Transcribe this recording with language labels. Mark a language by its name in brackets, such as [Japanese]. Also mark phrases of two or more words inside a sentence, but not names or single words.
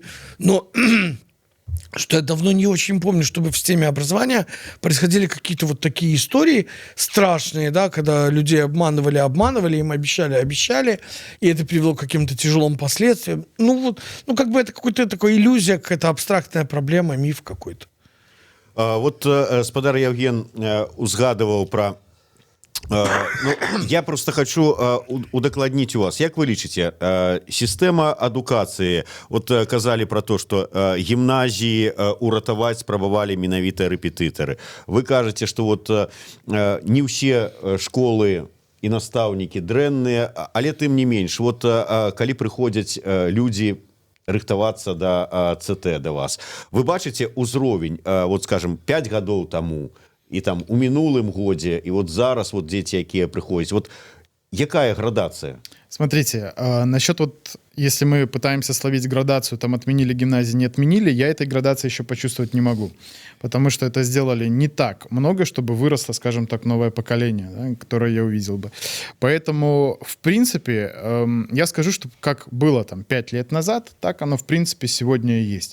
[Russian] Но что я давно не очень помню, чтобы в системе образования происходили какие-то вот такие истории страшные, да, когда людей обманывали, им обещали, и это привело к каким-то тяжелым последствиям. Как бы это какая-то такая иллюзия, какая-то абстрактная проблема, миф какой-то. [Belarusian] Вот спадар Евген узгадывал про... я просто хочу удакладніць у вас, як вы лічыце, сістэма адукацыі, вот казалі [Russian] про то, что [Belarusian] гімназіі уратаваць спрабавалі менавіта рэпетытары. Вы кажаце, что вот не ўсе школы і настаўнікі дрэнныя, але тым не менш, вот калі прыходзяць людзі рыхтавацца да ЦТ да вас, вы бачыце ўзровень, вот скажем, 5 гадоў таму, і там у мінулым годзе, і вот зараз вот дзеці, якія прыходзяць, вот якая градацыя? [Russian] Смотрите, насчет вот, если мы пытаемся словить градацию, там отменили гимназии, не отменили, я этой градации еще почувствовать не могу. Потому что это сделали не так много, чтобы выросло, скажем так, новое поколение, да, которое я увидел бы. Поэтому, в принципе, я скажу, что как было там 5 лет назад, так оно, в принципе, сегодня и есть.